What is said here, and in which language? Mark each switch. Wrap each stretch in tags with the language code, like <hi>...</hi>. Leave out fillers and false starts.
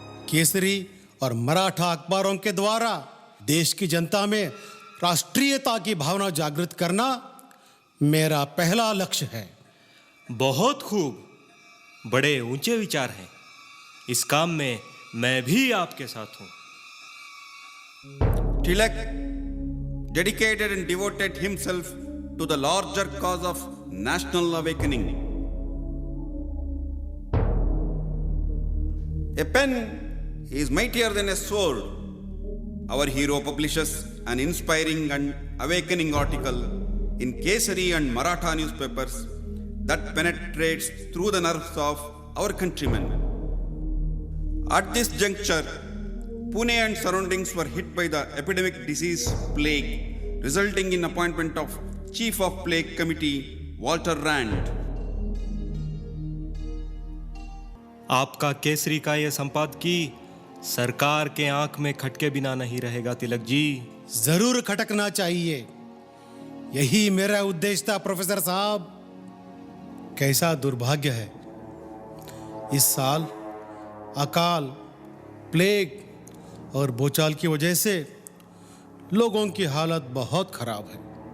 <hi>केसरी और मराठा अखबारों के द्वारा देश की जनता में राष्ट्रीयता की भावना जागृत करना मेरा पहला लक्ष्य है। बहुत खूब, बड़े ऊंचे विचार हैं। इस काम में मैं भी आपके साथ हूं।</hi> <en>Tilak dedicated and devoted himself to the larger cause of national awakening. A pen is mightier than a sword. Our hero publishes an inspiring and awakening article in Kesari and Maratha newspapers that penetrates through the nerves of our countrymen. At this juncture, Pune and surroundings were hit by the epidemic disease plague, resulting in appointment of Chief of Plague Committee Walter Rand.</en> <hi>आपका केसरी का यह संपादकी सरकार के आंख में खटके बिना नहीं रहेगा तिलक जी। जरूर खटकना चाहिए, यही मेरा उद्देश्य था प्रोफेसर साहब। कैसा दुर्भाग्य है, इस साल अकाल, प्लेग और भूचाल की वजह से लोगों की हालत बहुत खराब है।</hi>